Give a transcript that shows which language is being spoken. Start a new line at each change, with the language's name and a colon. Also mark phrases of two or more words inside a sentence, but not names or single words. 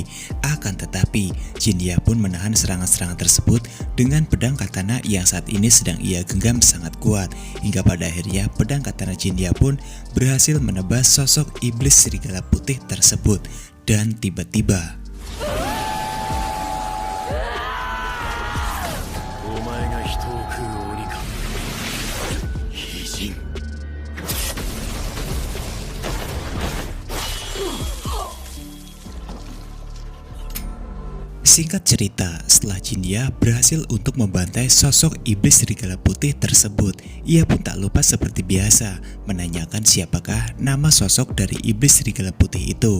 Indonesian: Akan tetapi Jinya pun menahan serangan-serangan tersebut dengan pedang katana yang saat ini sedang ia genggam sangat kuat. Hingga pada akhirnya pedang katana Jinya pun berhasil menebas sosok iblis serigala putih tersebut. Dan tiba-tiba
Japanese: お前が人を食う鬼か。非人。
Indonesian: Singkat cerita, setelah Jinya berhasil untuk membantai sosok iblis serigala putih tersebut, ia pun tak lupa seperti biasa menanyakan siapakah nama sosok dari iblis serigala putih itu.